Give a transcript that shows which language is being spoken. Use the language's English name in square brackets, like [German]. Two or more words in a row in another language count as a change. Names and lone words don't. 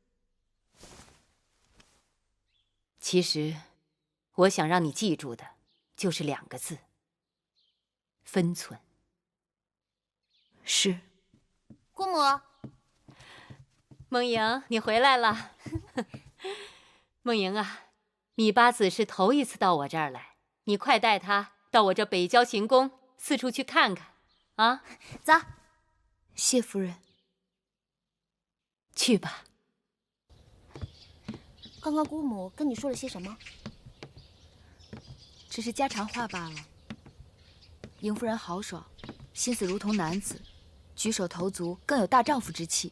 [Chinese] 其實，我想讓你記住的，就是2個字：分寸。是。姑母。夢瑩，你回來了。夢瑩啊，芈八子是頭一次到我這兒來，你快帶她到我這北郊行宮四處去看看，啊！走。謝夫人。去吧。剛剛姑母跟你說了些什麼？只是家常話罷了。嬴夫人豪爽，心思如同男子，舉手投足更有大丈夫之氣。